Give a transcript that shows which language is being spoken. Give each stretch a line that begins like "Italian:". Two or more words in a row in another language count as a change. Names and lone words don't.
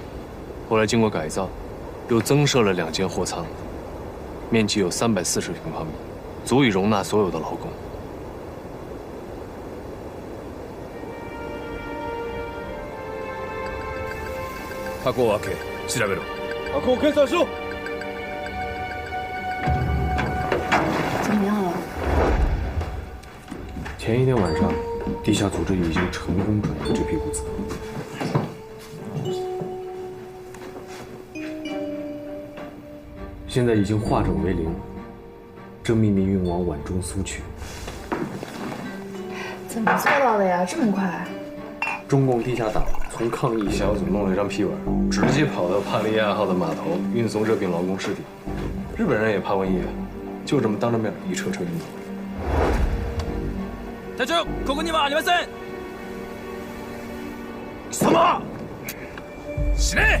Chinese: 后来经过改造，又增设了2间货舱，面积有340平方米，足以容纳所有的劳工。
Japanese: 箱を開け調べろ。箱を検査しろ。
Chinese: 怎么样了？前一天晚上，地下组织已经成功转移这批物资。现在已经化整为零，正秘密运往皖中苏区。怎么做到的呀？这么快？中共地下党从抗议小组弄了一张批文，直接跑到帕利亚号的码头运送热病劳工尸体。日本人也怕瘟疫，就这么当着面一车车运走。
Japanese: 隊長、ここにはありません。貴様、死ね！